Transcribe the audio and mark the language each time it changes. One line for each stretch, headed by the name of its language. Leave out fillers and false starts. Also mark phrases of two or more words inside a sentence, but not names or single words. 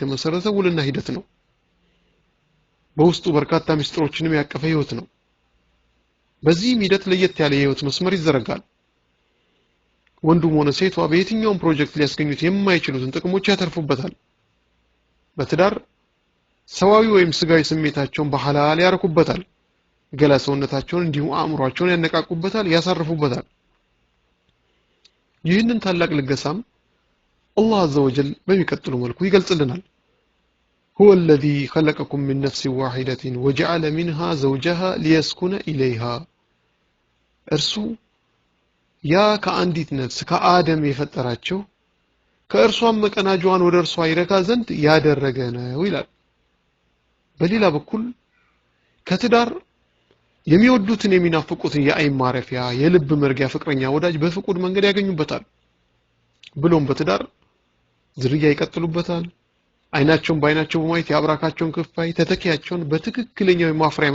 Amharic: የተመሰረተ ውልና ሂደት ነው። በውስጡ በርካታ ሚስጥሮችንም ያቀፈ ህይወት ነው። በዚህም ሂደት ለየት ያለ የህይወት መስመር ይዘረጋል። ወንዱም ሆነ ሴቷ በየትኛውም ፕሮጀክት ሊያስገኙት የማይችሉትን ጥቅሞች ያተርፉበታል። በትዳር ሰዋዊ ወይም ስጋዊ ስሜታቸውን በሐላል ያረኩበታል። ገላ ሰውነታቸውን እንዲሁም አእምሯቸውን ያነቃቁበታል፣ ያሳርፉበታል። ይህንን ታላቅ ልገሳም አላህ
Arabic: عز وجل
Amharic: በሚቀጥሉ መልኩ ይገልጽልናል።
Arabic: هو الذي خلقكم من نفس واحدة وجعل منها زوجها ليسكن إليها
Amharic: እርሱ ያ ከአንዲት ነፍስ ከአደም የፈጠራቸው ከእርሷም መቀናጇን ወደ እርሷ ይረካ ዘንድ ያደረገ ነው ይላል። በሌላ በኩል ከትዳር የሚወዱትን የሚናፍቁትን የአይን ማረፊያ የልብ መርጊያ ፍቅረኛ ወዳጅ በፍቁድ መንገድ ያገኙበታል። ብሎም በትዳር ዝርያ ይቀጥሉበታል። አይናቸውን በአይናቸው በማየት ያብራካቸውን ክፋይ ተተኪያቸውን በትክክለኛው የማፍሪያ